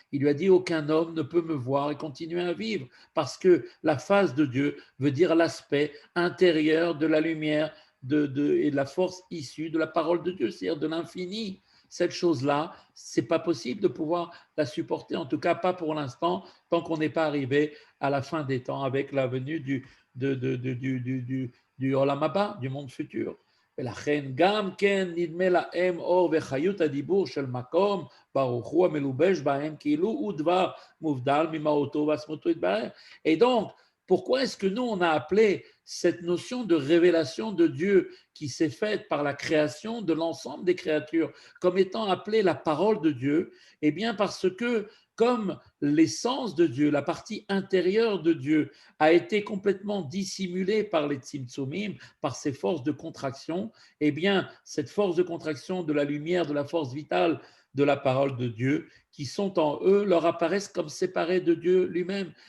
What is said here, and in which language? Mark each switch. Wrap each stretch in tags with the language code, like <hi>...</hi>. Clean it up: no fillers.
<fr>Il lui a dit aucun homme ne peut me voir et continuer à vivre parce que la face de Dieu veut dire l'aspect intérieur de la lumière et de la force issue de la parole de Dieu, c'est-à-dire de l'infini. Cette chose-là, c'est pas possible de pouvoir la supporter, en tout cas pas pour l'instant, tant qu'on n'est pas arrivé à la fin des temps avec la venue du Olam Haba, du monde futur.</fr> <he>ולכן גם כן נדמה להם אור וחיות הדיבור של מקום ברוך הוא המלובש בהם כאילו הוא דבר מובדל ממהותו ועצמותו יתברך.</he> <fr>Et donc, pourquoi est-ce que nous, on a appelé cette notion de révélation de Dieu qui s'est faite par la création de l'ensemble des créatures comme étant appelée la parole de Dieu? Eh bien, parce que comme l'essence de Dieu, la partie intérieure de Dieu, a été complètement dissimulée par les tzimtzumim, par ces forces de contraction, eh bien, cette force de contraction de la lumière, de la force vitale de la parole de Dieu, qui sont en eux, leur apparaissent comme séparés de Dieu lui-même.</fr>